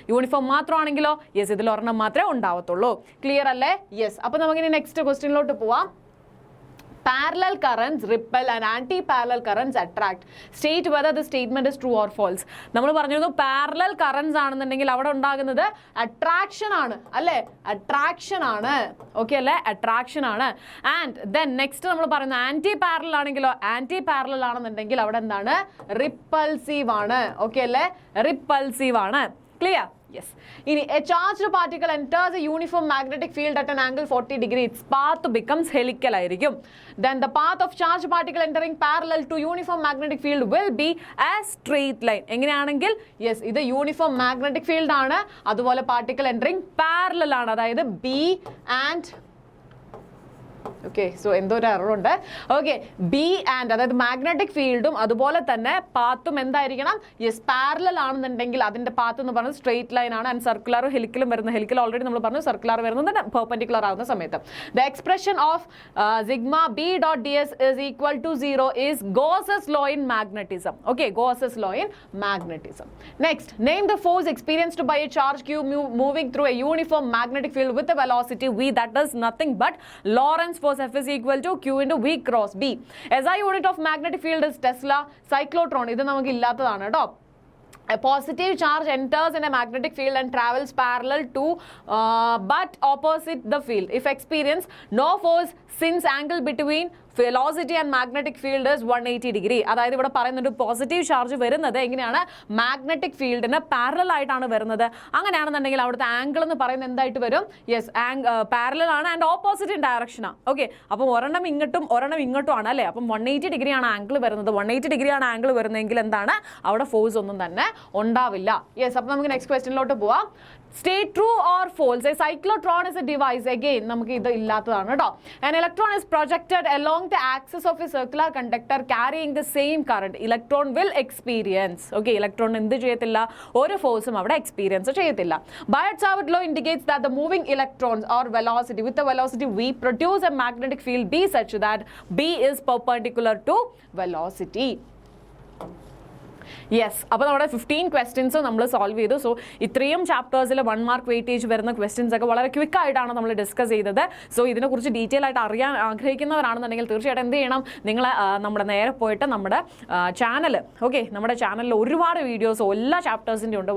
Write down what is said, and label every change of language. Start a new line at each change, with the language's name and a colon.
Malayalam: Uniform മാത്രമാണെങ്കിലോ yes, ഇതിൽ ഒരെണ്ണം മാത്രമേ ഉണ്ടാവത്തുള്ളൂ. ക്ലിയർ അല്ലേ? യെസ്, അപ്പോൾ നമുക്കിനി നെക്സ്റ്റ് ക്വസ്റ്റ്യനിലോട്ട് പോവാം.
English: Parallel currents repel and anti-parallel currents attract. State whether the statement is true or false.
Malayalam: നമ്മൾ പറഞ്ഞിരുന്നു പാരലൽ കറൻസ് ആണെന്നുണ്ടെങ്കിൽ അവിടെ ഉണ്ടാകുന്നത് അട്രാക്ഷൻ ആണ് അല്ലേ? അട്രാക്ഷൻ ആണ്. ഓക്കെ അല്ലേ? അട്രാക്ഷൻ ആണ്. ആൻഡ് ദെൻ നെക്സ്റ്റ് നമ്മൾ പറയുന്നത് ആന്റി പാരലൽ ആണെങ്കിലോ, ആന്റി പാരലൽ ആണെന്നുണ്ടെങ്കിൽ അവിടെ എന്താണ്? റിപ്പൾസീവ് ആണ്. ഓക്കെ അല്ലേ? റിപ്പൾസീവ് ആണ്. Clear? Yes.
English: A charged particle enters a uniform magnetic field at an angle 40 degrees. Its path becomes helical ആയിരിക്കും. Then the path of charged particle entering parallel to uniform magnetic field will be a straight line.
Malayalam: എങ്ങനെയാണെങ്കിൽ yes, ഇത് uniform magnetic field ആണ്. അതുപോലെ particle entering parallel ആണ്. അതായത് B and okay, so എന്തോ ഒരു എററുണ്ട്. Okay, B and അതായത് magnetic ഫീൽഡും അതുപോലെ തന്നെ പാത്തും എന്തായിരിക്കണം? യെസ്, പാരലൽ ആണെന്നുണ്ടെങ്കിൽ അതിന്റെ പാത്ത് എന്ന് പറയുന്നത് സ്ട്രെയിറ്റ് ലൈൻ ആണ്. ആൻഡ് സർക്കുലറും ഹെലിക്കലും വരുന്നത്, ഹെലിക്കൽ ഓൾറെഡി നമ്മൾ പറഞ്ഞു, സർക്കുലർ വരുന്നത് പെർപെൻഡിക്കുലർ ആവുന്ന സമയത്ത്.
English: The expression of sigma B dot D S is equal to 0 is Gauss's law in magnetism. Okay, Gauss's law in magnetism. Next, name the force experienced by a charge q moving through a uniform magnetic field with a velocity v, that is nothing but Lorentz force F is equal to q into v cross b. SI unit of magnetic field is Tesla.
Malayalam: Cyclotron, ഇത് നമുക്ക് ഇല്ലാത്തതാണ് കേട്ടോ.
English: A positive charge enters in a magnetic field and travels parallel to but opposite the field. If experience no force since angle between velocity and magnetic field is 180 degree.
Malayalam: അതായത് ഇവിടെ പറയുന്നുണ്ട് positive charge വരുന്നത് എങ്ങനെയാണ്? Magnetic ഫീൽഡിന് parallel ആയിട്ടാണ് വരുന്നത്. അങ്ങനെയാണെന്നുണ്ടെങ്കിൽ അവിടുത്തെ ആംഗിൾ എന്ന് പറയുന്നത് എന്തായിട്ട് വരും? യെസ്, പാരലൽ ആണ് ആൻഡ് ഓപ്പോസിറ്റ് ഇൻ ഡയറക്ഷനാണ്. ഓക്കെ, അപ്പം ഒരെണ്ണം ഇങ്ങോട്ടും ഒരെണ്ണം ഇങ്ങോട്ടും ആണ് അല്ലേ? അപ്പം 180 ഡിഗ്രിയാണ് ആംഗിൾ വരുന്നത്. 180 ഡിഗ്രിയാണ് ആംഗിൾ വരുന്നതെങ്കിൽ എന്താണ്? അവിടെ ഫോഴ്സ് ഒന്നും തന്നെ ഉണ്ടാവില്ല. യെസ്, അപ്പം നമുക്ക് നെക്സ്റ്റ് ക്വസ്റ്റ്യനിലോട്ട് പോവാം.
English: State true or false. A cyclotron is a device. Again,
Malayalam: നമുക്ക് ഇത് ഇല്ലാത്തതാണ് കേട്ടോ.
English: An electron is projected along the axis of a circular conductor carrying the same current. Electron will experience.
Malayalam: Okay, electron എന്ത് ചെയ്യത്തില്ല? ഒരു ഫോഴ്സും അവിടെ എക്സ്പീരിയൻസ് ചെയ്യത്തില്ല.
English: Biot-Savart law indicates that the moving electrons or velocity with the velocity v produce a magnetic field B such that B is perpendicular to velocity.
Malayalam: Yes, അപ്പോൾ നമ്മുടെ 15 questions നമ്മൾ solve ചെയ്തു. സോ ഇത്രയും ചാപ്റ്റേഴ്സിൽ 1 മാർക്ക് വെയിറ്റേജ് വരുന്ന questions ഒക്കെ വളരെ ക്വിക്കായിട്ടാണ് നമ്മൾ discuss ചെയ്തത്. സോ ഇതിനെക്കുറിച്ച് ഡീറ്റെയിൽ ആയിട്ട് അറിയാൻ ആഗ്രഹിക്കുന്നവരാണെന്നുണ്ടെങ്കിൽ തീർച്ചയായിട്ടും എന്ത് ചെയ്യണം? നിങ്ങൾ നമ്മുടെ നേരെ പോയിട്ട് നമ്മുടെ ചാനൽ, ഓക്കെ, നമ്മുടെ ചാനലിൽ ഒരുപാട് വീഡിയോസ് എല്ലാ ചാപ്റ്റേഴ്സിൻ്റെ ഉണ്ട്.